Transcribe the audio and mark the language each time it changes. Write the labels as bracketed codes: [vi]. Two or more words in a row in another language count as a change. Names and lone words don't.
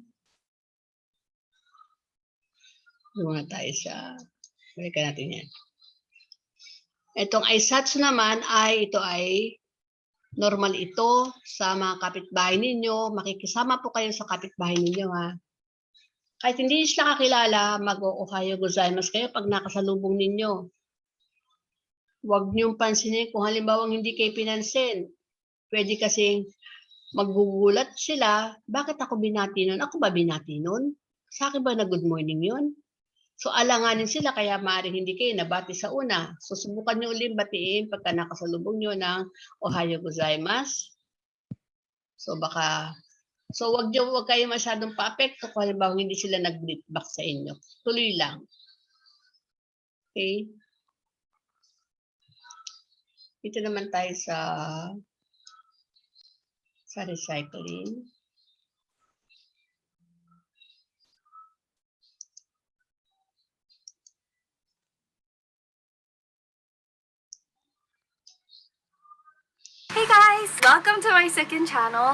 [tl] Doon tayo sa, balikan natin yan. Itong Aisatsu naman ito ay normal ito sa mga kapitbahay ninyo. Makikisama po kayo sa kapitbahay ninyo ha. Kahit hindi sila kakilala, mag-o- [ja] おはようございます [tl] kayo pag nakasalubong ninyo. Huwag niyong pansinin kung halimbawa hindi kayo pinansin. Pwede kasing maggugulat sila, bakit ako binati nun? Ako ba binati nun? Sa akin ba na [en] good morning [tl] yun? So alanganin sila kaya maaaring hindi kayo nabati sa una. So subukan niyo ulit batiin pagka nakasalubong niyo ng [ja] おはようございます. [tl] So wag kayo masyadong pa-apekto kung halimbawa hindi sila nag-greet back sa inyo. Tuloy lang. Okay? Ito naman tayo sa recycling. [en] Hey guys, welcome to my second channel.